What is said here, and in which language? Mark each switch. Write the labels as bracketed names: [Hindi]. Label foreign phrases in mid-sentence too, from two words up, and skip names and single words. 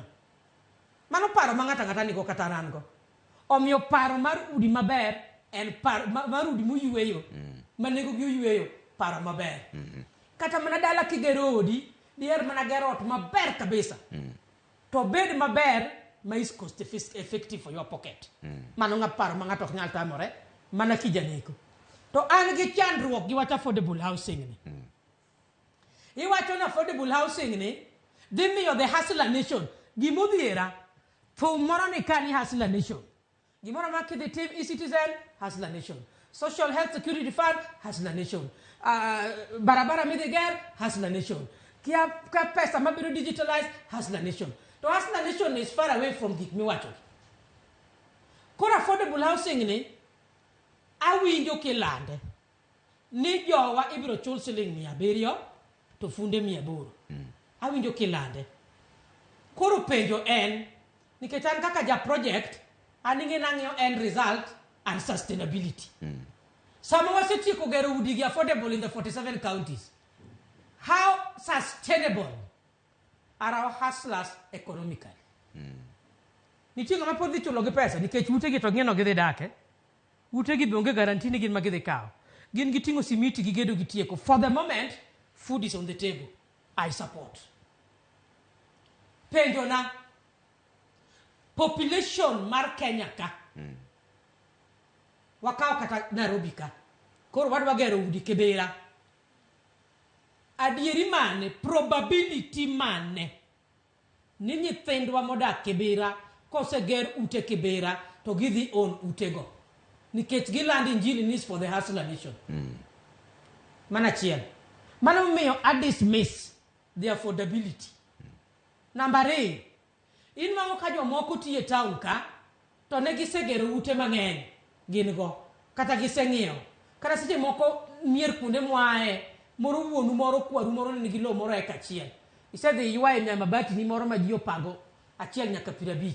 [Luo (Kenya and Tanzania)] Mano paro ma ng'ata ng'ata nigo kata an go. Omiyo paro mar udi maber en paro mar udi moyueyo, ma nengogi oyueyo, paro maber. Kata mana dala kigero odi, diher mana gero ot maber kabisa. To bed maber ma [English] is cost effective for your pocket. [Luo (Kenya and Tanzania)] Mano ng'a paro ma ng'ato ok nyal tamore, mana kijaneko. To an gi chandruok gi wach [English] affordable housing [Luo (Kenya and Tanzania)] ni. Iwacho na [English] affordable housing [Luo (Kenya and Tanzania)] ni, dhi miyo [English] the hustler nation, [Luo (Kenya and Tanzania)] gimodhiera, thum moro ni kani [English] hustler nation. [Luo (Kenya and Tanzania)] Gimoro ma kidhi tim e-citizen, [English] hustler nation. Social health security fund, hustler nation. [Luo (Kenya and Tanzania)] Barabara midhiger, [English] hustler nation. [Luo (Kenya and Tanzania)] Ka pesa mabiro digitalized, [English] hustler nation. [Luo (Kenya and Tanzania)] To hustler nation is far away from gik miwacho. Koro [English] affordable housing [Luo (Kenya and Tanzania)] ni, awinjo kilande, ni jowa ibiro chul siling 700 to funde 800. Awinjo kilande. Koro penjo en, nikech an kaka ja project, aninge nang'yo [English] end result and sustainability. [Luo (Kenya and Tanzania)] Sama wasetieko gero udi gi [English] affordable in the 47 counties. How sustainable are our hustlers economically? [Luo (Kenya and Tanzania)] Nitie ng'ama pod dhi chulo gi pesa nikech utegi to ng'eno gidhi dake. Utegi bionge guarantee ni gin ma gidhi kawo. Gin giting'o simiti gi gedo gi tieko. [English] For the moment, food is on the table. I support. [Luo (Kenya and Tanzania)] Penjo na, population mar Kenya ka. Wakaw kata Nairobi ka. Koro wadwa gero udi Kibera. Adieri mane, probability mane, ni nyithindwa modak Kibera, koseger ute Kibera, to gidhi on utego. Nikech gilandi injili nis [English] for the hustler nation. [Luo (Kenya and Tanzania)] Mana chiel. Mano miyo [English] I dismiss the affordability. [Luo (Kenya and Tanzania)] Number 2, in mango ka jomoko tiye town ka, to ne gisegero ute mang'eny gin go, kata giseng'iewo. Kata seche moko mier kuonde mwae, moro wuonu moro kwaru moro nigi lo moro eka achiel. Isedhi ywae nya mabati ni moro ma ji opango achiel nyaka 50.